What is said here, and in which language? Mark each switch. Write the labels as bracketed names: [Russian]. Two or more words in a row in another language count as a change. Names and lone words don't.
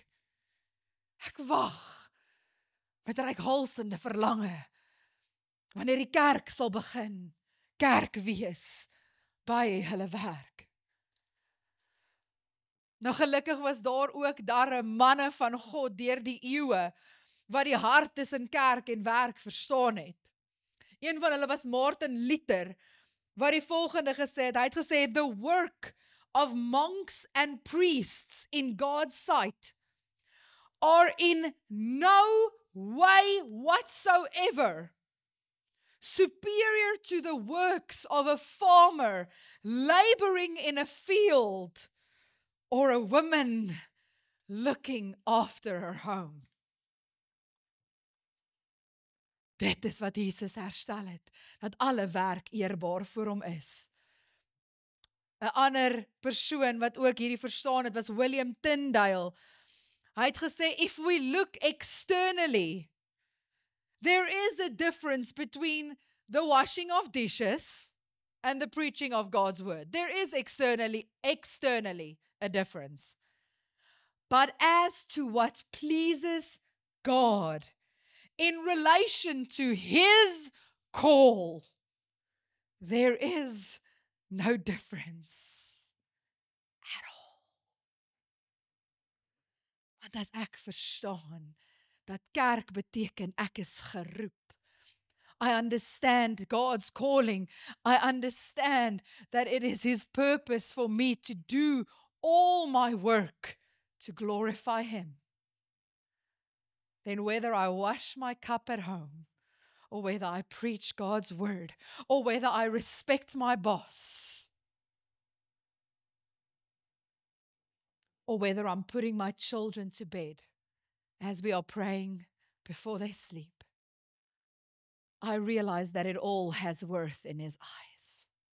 [Afrikaans] Ek wag met reikhalsende verlange wanneer die kerk sal begin kerk wees by hulle werk. Nou gelukkig was daar ook manne van God deur die eeue wat die hart tussen kerk en werk verstaan het. Een van hulle was Martin Luther, wat die volgende gesê het. Hy het gesê, [English] the work of monks and priests in God's sight are in no way whatsoever superior to the works of a farmer laboring in a field or a woman looking after her home. [Afrikaans] Dit is wat Jesus herstel het, dat alle werk eerbaar vir hom is. 'n ander persoon wat ook hierdie verstaan het, was William Tyndale. Hy het gesê, [English] if we look externally, there is a difference between the washing of dishes and the preaching of God's word. There is externally a difference. But as to what pleases God in relation to his call, there is no difference at all. [Afrikaans] Want as ek verstaan dat kerk beteken ek is geroep, [English] I understand God's calling. I understand that it is his purpose for me to do all my work to glorify him. Then whether I wash my cup at home, or whether I preach God's word, or whether I respect my boss, or whether I'm putting my children to bed as we are praying before they sleep, I realize that it all has worth in his eyes.